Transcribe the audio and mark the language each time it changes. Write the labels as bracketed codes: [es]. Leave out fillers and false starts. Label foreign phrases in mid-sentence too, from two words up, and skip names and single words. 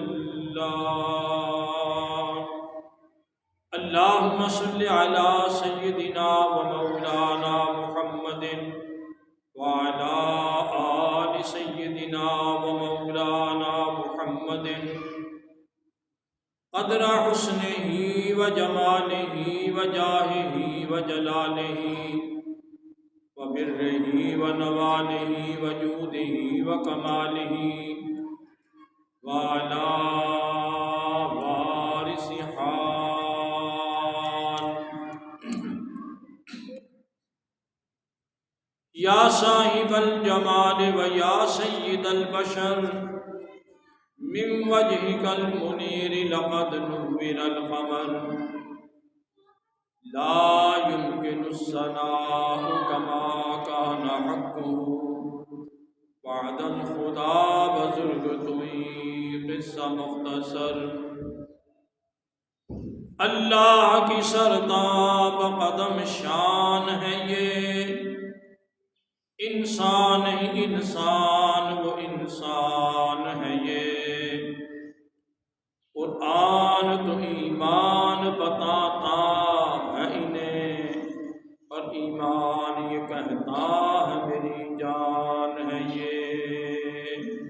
[ar] الله اللهم صل على سيدنا ومولانا محمد وعلى آل سيدنا ومولانا محمد قدر حسنه وجماله وجاهه وجلاله وبره ونواله وجوده وكماله وعلى وارث حال یا صاحب الجمال ویا سید البشر من وجهك المنير لقد نور القمر لا يمكن الثناء كما كان حقه [fa] بعد الخدا بزرگ توئی قصہ مختصر [ur] اللہ کی سرتاب قدم شان ہے یہ، انسان ہی انسان وہ انسان ہے یہ، قرآن تو ایمان بتاتا ہے انہیں، اور ایمان یہ کہتا ہے میری جان ہے یہ۔